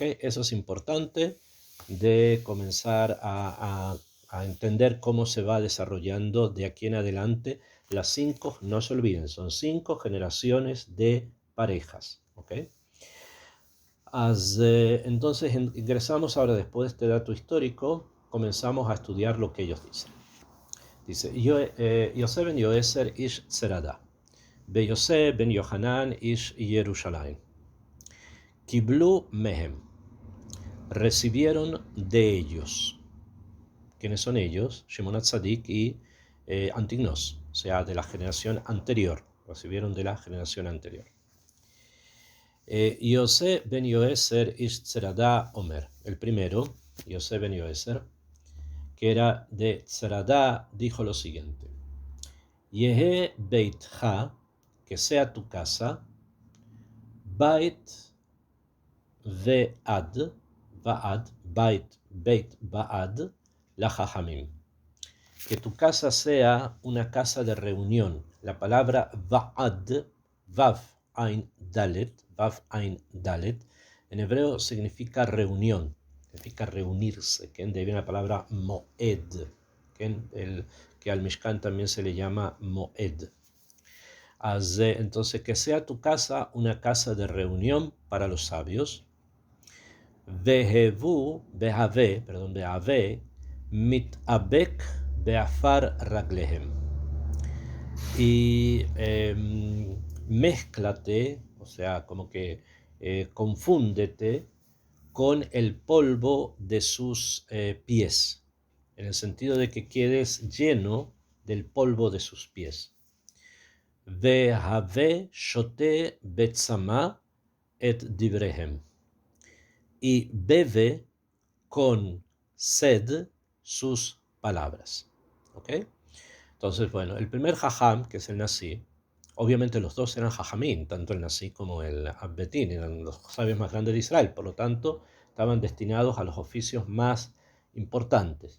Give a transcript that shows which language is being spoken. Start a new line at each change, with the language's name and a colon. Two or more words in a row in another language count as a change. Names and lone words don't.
Spanish: Eso es importante de comenzar a entender cómo se va desarrollando de aquí en adelante las 5, no se olviden, son 5 generaciones de parejas. ¿Ok? Entonces ingresamos ahora, después de este dato histórico, comenzamos a estudiar lo que ellos dicen. Dice,
Hebrew: יוסי בן יועזר איש צרדה ויוסי בן יוחנן איש ירושלים. קיבלו מהם,
Spanish: recibieron de ellos. ¿Quiénes son ellos? Shimon HaTzadik y Antignos, o sea, de la generación anterior. Recibieron de la generación anterior.
Hebrew: יוסי בן יועזר איש צרדה אומר,
Spanish: el primero, Yosé ben Yoeser, que era de Tserada, dijo lo siguiente:
Hebrew: יהי ביתך,
Spanish: que sea tu casa,
Hebrew: בית ועד בית ועד, לחכמים.
Spanish: Que tu casa sea una casa de reunión. La palabra va'ad,
Hebrew: וי"ו עי"ן דל"ת,
Spanish: en hebreo significa reunión, significa reunirse, que de ahí viene la palabra moed, que al Mishkan también se le llama moed. Entonces, que sea tu casa una casa de reunión para los sabios.
Hebrew: והוי מתאבק בעפר רגליהם.
Spanish: Y mézclate, o sea, como que confúndete con el polvo de sus pies, en el sentido de que quedes lleno del polvo de sus pies.
Hebrew: והוי שותה בצמא את דבריהם.
Spanish: Y bebe con sed sus palabras. ¿Ok? Entonces, bueno, el primer jajam, que es el Nasi, obviamente los dos eran jajamín, tanto el Nasi como el Abbetín, eran los sabios más grandes de Israel, por lo tanto, estaban destinados a los oficios más importantes.